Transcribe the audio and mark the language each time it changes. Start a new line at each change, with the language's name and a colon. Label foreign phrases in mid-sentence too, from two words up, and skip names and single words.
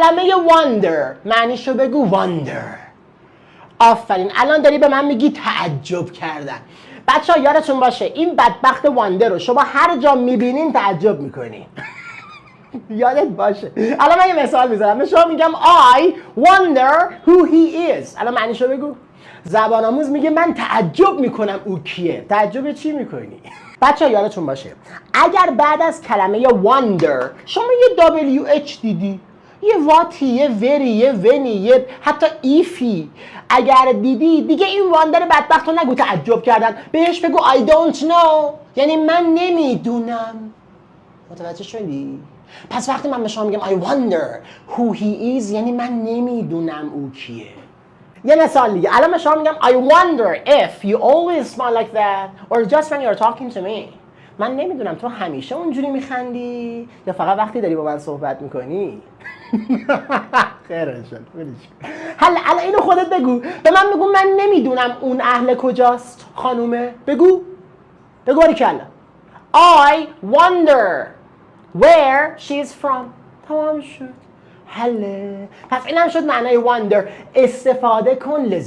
Persian: کلمه wonder معنیشو بگو wonder. آفرین، الان داری به من میگی تعجب کردن. بچه ها یادتون باشه این بدبخت واندر رو شما هر جا میبینین تعجب میکنین. یادت باشه. الان من یه مثال میزنم، به شما میگم
English: I wonder who he is.
Persian: الان معنیشو بگو. زبان آموز میگه من تعجب میکنم او کیه. تعجب چی میکنی؟ بچه ها یادتون باشه اگر بعد از کلمه wonder شما یه WH دیدی، یه واتی، یه وری، یه ونی، یه حتی ایفی اگر دیدی دیگه این واندر بدبخت رو نگو تعجب کردن، بهش بگو
English: I don't know،
Persian: یعنی من نمیدونم. متوجه شدی؟ پس وقتی من به شما میگم
English: I wonder who he is
Persian: یعنی من نمیدونم او کیه. یه مثال دیگه، الان به شما میگم
English: I wonder if you always smile like that or just when you're talking to me.
Persian: من نمیدونم تو همیشه اونجوری میخندی یا فقط وقتی داری با من صحبت میکنی. خیره شد. الان اینو خودت بگو. به من بگو من نمیدونم اون اهل کجاست خانومه. بگو باریکلا.
English: I wonder where she's from.
Persian: تمام شد. حله. پس اینم شد معنای wonder. استفاده کن.